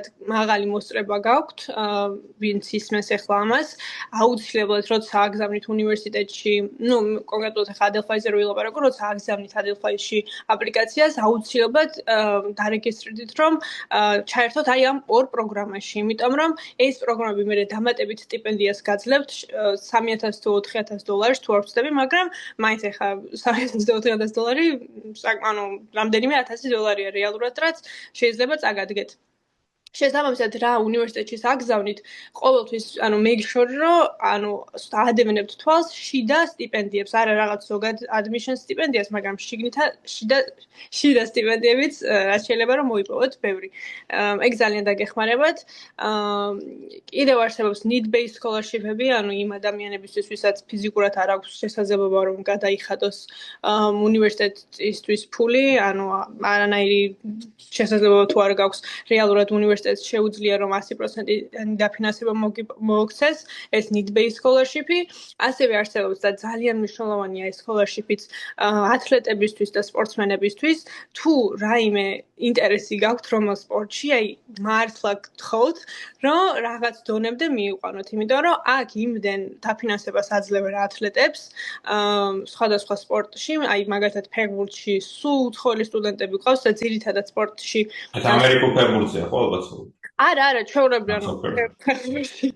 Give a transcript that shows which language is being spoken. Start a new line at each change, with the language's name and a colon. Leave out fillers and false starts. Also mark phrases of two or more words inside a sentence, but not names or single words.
Georgian: მაღალი მოსწრება გაქვთ, ვინც ისმენს ახლა ამას, აუცილებლად როცა აგზავნით უნივერსიტეტში, ნუ კონკრეტულად ახლა Adelphi-ზე რო ვილაპარაკო, როცა აგზავნით Adelphi-ში აპლიკაციას, აუცილებლად დარეგისტრირდით, რომ ჩაერთოთ აი ამ ორ პროგრამაში, იმიტომ რომ ეს პროგრამები მე დამატებით სტიპენდიას გაძლევთ $3,000 თუ $4,000 თუ არ ვცდები, მაგრამ მაინც ახლა $3,000 თუ $4,000 ანუ რამდენიმე $1,000-ია რეალურად, რაც შეიძლება წაგადგეთ. შესაბამისად რა უნივერსიტეტში აგზავნით, ყოველთვის ანუ
English: make sure
Georgian: რომ ანუ აადევნებთ თვალს შიდა სტიპენდიებს, არა რაღაც ზოგად admission სტიპენდიას, მაგრამ შიდა სტიპენდიებიც რაც შეიძლება რომ მოიპოვოთ ბევრი. ეგ ძალიან დაგეხმარებათ. კიდევ არსებობს
English: need-based scholarship-
Georgian: ები, ანუ იმ ადამიანებისთვის, ვისაც ფიზიკურად არ აქვს შესაძლებლობა რომ გადაიხადოს უნივერსიტეტისთვის ფული, ანუ არანაირი შესაძლებლობა თუ არ გაქვს რეალურად უნივერსიტეტს შეუძლია რომ 100% დაფინანსება მოაქცეს, ეს
English: need-based scholarship-
Georgian: ი. ასევე არსებობს და ძალიან მნიშვნელოვანია ეს scholarship-იც ათლეტებისთვის და სპორტსმენებისთვის, თუ რაიმე ინტერესი გაქვთ რომელ სპორტში, აი მართლა გთხოვთ, რომ რაღაც დონემდე მიიყვანოთ, იმიტომ რომ აქ იმდენ დაფინანსებას აძლევენ ათლეტებს სხვადასხვა სპორტში, აი მაგალითად ფეხბურთში სულ უცხოელი სტუდენტები ყავს და ძირითადად სპორტში ამერიკულ ფეხბურთზე ხო ალბათ არა, ჩვეულებრივ ფეხბურთი.